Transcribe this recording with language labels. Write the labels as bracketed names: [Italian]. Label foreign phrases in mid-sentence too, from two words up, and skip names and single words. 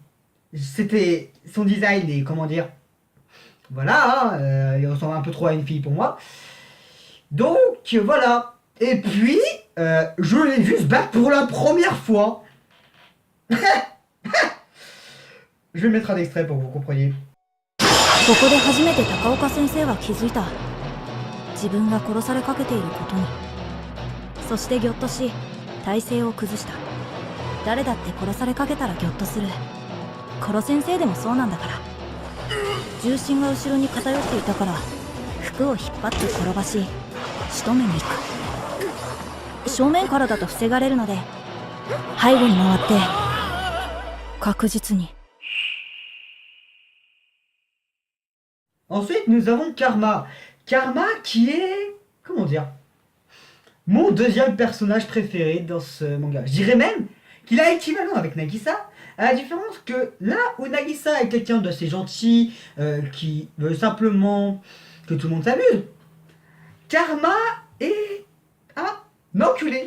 [French] C'était son design et comment dire, voilà, il ressemble un peu trop à une fille pour moi. Donc voilà. Et puis, je l'ai vu se battre pour la première fois. Je vais mettre un extrait pour que vous compreniez. [Japanese] ここで初めて高岡先生は気づいた。自分が殺されかけていることに。そしてぎょっとし、体勢を崩した。誰だって殺されかけたらぎょっとする。殺先生でもそうなんだから。重心が後ろに偏っていたから、服を引っ張って転ばし、仕留めに行く。正面からだと防がれるので、背後に回って、確実に。 [French] Ensuite, nous avons Karma. Karma qui est... comment dire? Mon deuxième personnage préféré dans ce manga. Je dirais même qu'il a équivalent avec Nagisa, à la différence que là où Nagisa est quelqu'un d'assez gentil, qui veut simplement que tout le monde s'amuse, Karma est un enculé.